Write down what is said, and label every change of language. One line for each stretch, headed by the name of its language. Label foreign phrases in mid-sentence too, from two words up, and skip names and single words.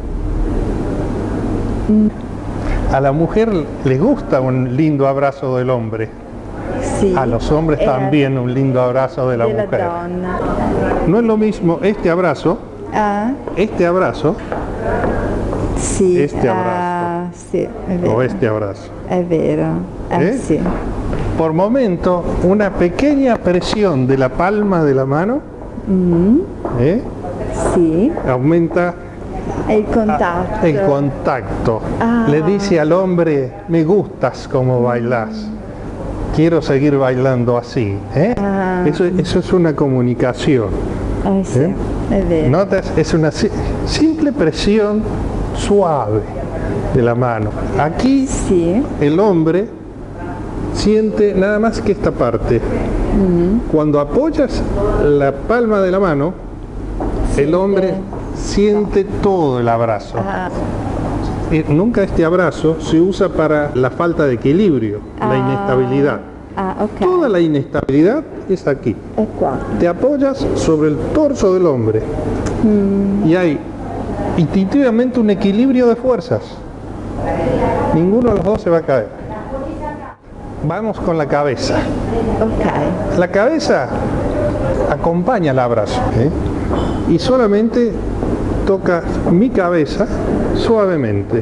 Spanish: A la mujer le gusta un lindo abrazo del hombre. Sí. A los hombres también un lindo abrazo de la mujer. No es lo mismo este abrazo, este abrazo,
Italian: sì,
Spanish: este abrazo,
Italian: sì, è vero.
Spanish: o este abrazo.
Italian: È vero, sì.
Spanish: Por momento, una pequeña presión de la palma de la mano
Italian: Sì.
Spanish: aumenta El contacto. el contacto. Le dice al hombre, me gustas como bailás, quiero seguir bailando así. Eso es una comunicación.
Italian: Sì, è vero.
Spanish: ¿Notas? Es una simple presión suave de la mano. Aquí el hombre siente nada más que esta parte. Cuando apoyas la palma de la mano, el hombre siente todo el abrazo. Nunca este abrazo se usa para la falta de equilibrio, la inestabilidad. Okay. Toda la inestabilidad es aquí.
Italian: È qua.
Spanish: Te apoyas sobre el torso del hombre y hay instintivamente un equilibrio de fuerzas. Ninguno de los dos se va a caer. Vamos con la cabeza. Ok. La cabeza acompaña el abrazo, y solamente toca mi cabeza suavemente.